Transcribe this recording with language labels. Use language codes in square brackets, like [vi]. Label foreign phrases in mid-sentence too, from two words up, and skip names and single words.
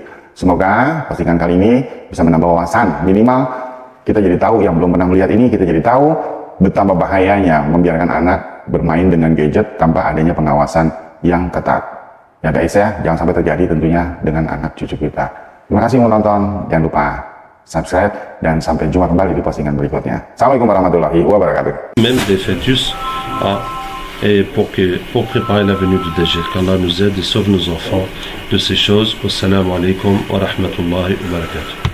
[id] Semoga postingan kali ini bisa menambah wawasan, minimal kita jadi tahu yang belum pernah melihat ini, kita jadi tahu betapa bahayanya membiarkan anak bermain dengan gadget tanpa adanya pengawasan yang ketat. Ya guys ya, jangan sampai terjadi tentunya dengan anak cucu kita. Terima kasih menonton, jangan lupa subscribe dan sampai jumpa kembali di postingan berikutnya. [ar] السلام عليكم ورحمة الله وبركاته. [fr] Même des fœtus, et pour préparer la venue du Dajjal, qu'Allah nous aide et sauve nos enfants de ces choses. [ar] والسلام عليكم ورحمة الله وبركاته.